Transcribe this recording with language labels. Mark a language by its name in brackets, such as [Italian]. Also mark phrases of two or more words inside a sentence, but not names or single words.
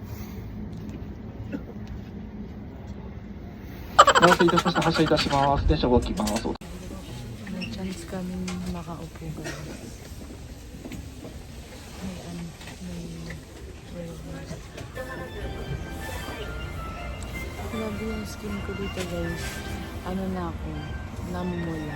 [Japanese] お待たせいたしました。発車いたします。電車動きます。 [Filipino] May chance kami makaupo guys. May grabe yung skin ko dito guys. Ano na ako, namumula.